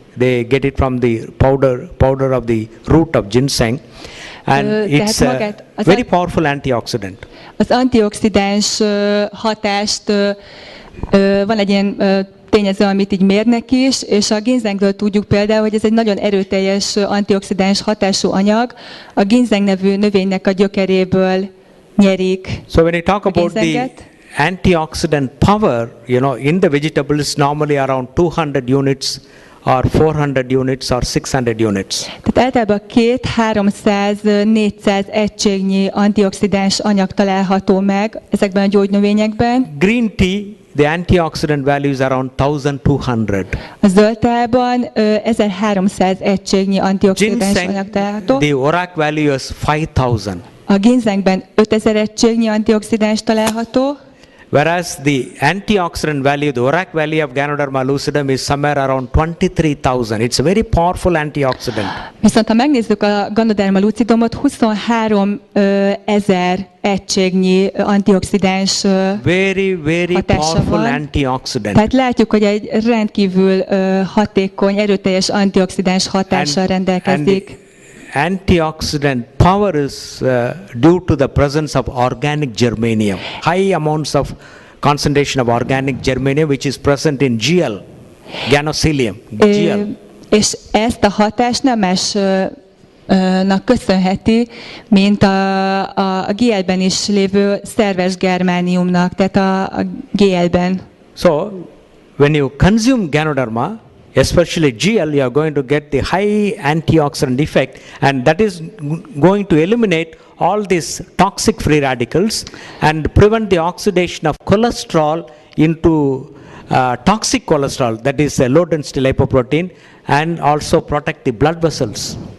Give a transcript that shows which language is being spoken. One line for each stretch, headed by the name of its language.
English: They get it from the powder of the root of ginseng, and it's a very powerful antioxidant.
Hungarian: Az antioxidáns hatást van egy ilyen tényező, amit így mérnek is, és a ginzengről tudjuk például, hogy ez egy nagyon erőteljes antioxidáns hatású anyag. A ginzeng nevű növénynek a gyökeréből nyerik.
English: So when we talk about the antioxidant power, in the vegetables normally around 200 units or 400 units or 600 units.
Hungarian: Tehát általában 200-300-400 egységnyi antioxidáns anyag található meg ezekben a gyógynövényekben.
English: Green tea, the antioxidant value is around 1200.
Hungarian: A zöldtában 1300 egységnyi antioxidáns anyag található.
English: The ORAC value is 5000.
Hungarian: A ginzengben 5000 egységnyi antioxidáns található.
English: Whereas the antioxidant value, the ORAC value of Ganoderma lucidum is somewhere around 23,000. It's a very powerful antioxidant.
Hungarian: Viszont ha megnézzük a Ganoderma lucidumot, 23,000 egységnyi antioxidáns
English: very powerful antioxidant.
Hungarian: Tehát látjuk, hogy egy rendkívül hatékony, erőteljes antioxidáns hatással rendelkezik.
English: Antioxidant power is due to the presence of organic germanium, high amounts of concentration of organic germanium which is present in GL, Ganosylium, GL.
Hungarian: És ezt a hatást nem másnak köszönheti, mint a GL-ben is lévő szerves germániumnak, tehát a GL-ben.
English: So, when you consume Ganoderma, especially GL, you are going to get the high antioxidant effect, and that is going to eliminate all these toxic free radicals and prevent the oxidation of cholesterol into toxic cholesterol, that is low density lipoprotein, and also protect the blood vessels.